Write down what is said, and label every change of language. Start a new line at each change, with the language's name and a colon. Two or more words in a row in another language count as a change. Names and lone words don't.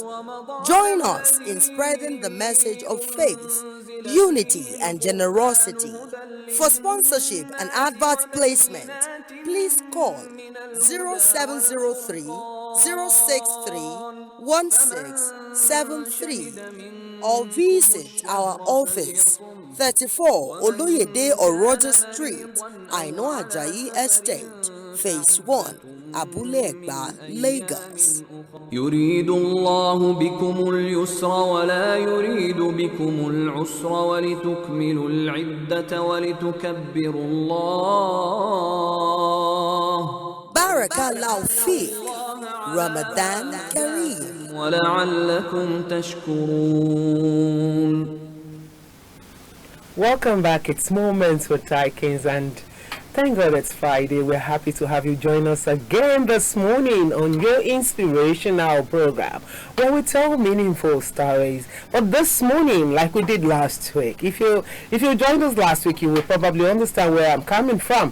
English: Join us in spreading the message of faith, unity, and generosity. For sponsorship and advert placement, please call 0703 063 1673 or visit our office 34 Oloyede Oroja Street, Aino Ajayi Estate, Phase 1, Abule Egba, Lagos.
Arabic: يريد الله بكم اليسر ولا يريد بكم العسر ولتكملوا العدة ولتكبروا الله بارك الله في، رمضان كريم. ولعلكم تشكرون.
English: Welcome back. It's Moments with Taikins, and thank God it's Friday. We're happy to have you join us again this morning on your inspirational program where we tell meaningful stories. But this morning, like we did last week, if you joined us last week, you will probably understand where I'm coming from.